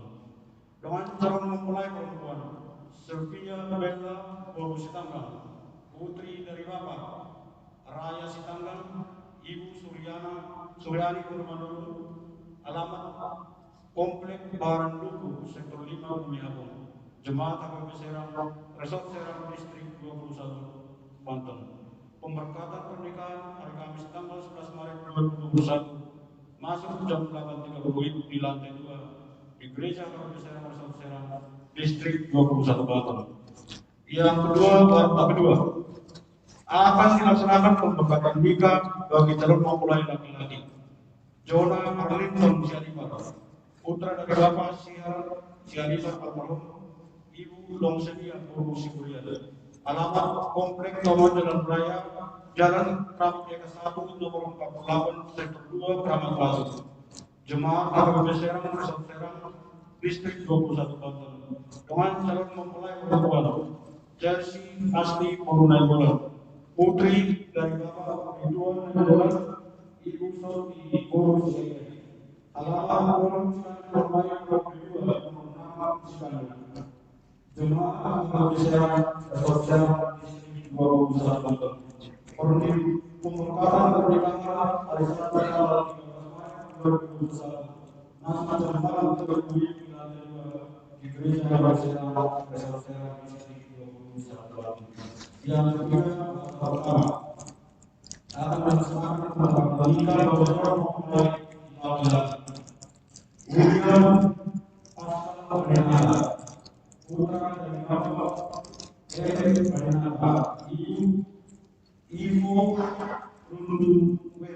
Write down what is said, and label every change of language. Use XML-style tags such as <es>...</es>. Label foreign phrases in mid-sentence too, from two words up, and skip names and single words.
<id>Dengan calon mempelai perempuan Sylvia Bella Boru Sitanggang, putri dari Bapak Raya Sitanggang, Ibu Suryani Purmanulu. Alamat Komplek Baran Duku, Sektor 5 Bumi Agung, Jemaat HKBP Serang, Resort Serang, Distrik 21 Banten. Pemberkatan pernikahan hari Kamis tanggal 11 Maret 2021 masuk jam 8.30 di lantai 2 di Gereja HKBP Serang, Resort Serang, Distrik 21 Banten. Yang kedua, warta kedua, akan dilaksanakan pemberkatan nikah bagi calon mempelai laki-laki Jona Arlington Sianipar, putra dari Bapak Sianipar almarhum Ibu Longsedia Boru Sikulian. Alamat Komplek Taman Jalan Raya, Jalan Kramat Eka 1, nomor 48, Sektor 2, Kramat Batu. Jemaat HKBP Serang, Resort Serang, Distrik 21 Banten. Dengan calon mempelai perempuan Chelsea Asli Morunaibola, putri dari Bapak Ridwan Naibola, Ibu Soti Boru Sikulian. Alamat Boru Sikulian, nomor 6, Cikandu. Jemaat HKBP Serang, Resort Serang, Distrik 21 Banten. Pemberkatan pernikahan hari Sabtu tanggal 13 Maret 2021 masuk jam 8.30 di lantai 2 di Gereja HKBP Serang, Resort Serang, Distrik 21 Banten. Yang ketiga, pertama akan dilaksanakan pemberkatan nikah bagi calon mempelai laki-laki William Pascal Renata, putra dari Bapak Erik Renata, Ibu Rundung Wena.</id>